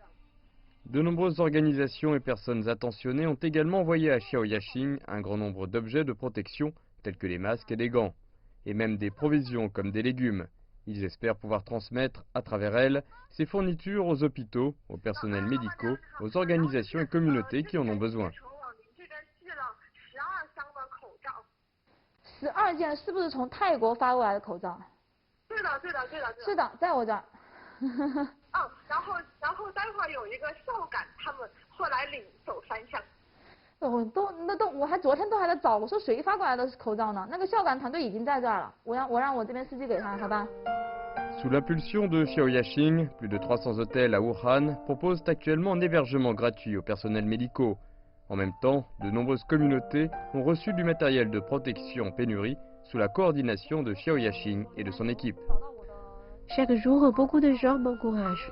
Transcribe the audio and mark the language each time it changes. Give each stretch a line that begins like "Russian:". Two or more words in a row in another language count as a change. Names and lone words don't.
French: De nombreuses organisations et personnes attentionnées ont également envoyé à Xiao Yaxing un grand nombre d'objets de protection, tels que les masques et des gants, et même des provisions comme des légumes. Ils espèrent pouvoir transmettre, à travers elles, ces fournitures aux hôpitaux, aux personnels médicaux, aux organisations et communautés qui en ont besoin.
Chinese: 12 件是不是从泰国发过来的口罩？对的。是的，在我这儿。然后待会儿有一个孝感，他们会来领走3箱。我还昨天都还在找，我说谁发过来的口罩呢？那个孝感团队已经在这儿了，我让我这边司机给他，好吧？
French: Sous l'impulsion de Xiao Yaxing, plus de 300 hôtels à Wuhan proposent actuellement un hébergement gratuit aux personnels médicaux. En même temps, de nombreuses communautés ont reçu du matériel de protection en pénurie sous la coordination de Xiao Yaxing et de son équipe. Chaque jour, beaucoup de gens m'encouragent.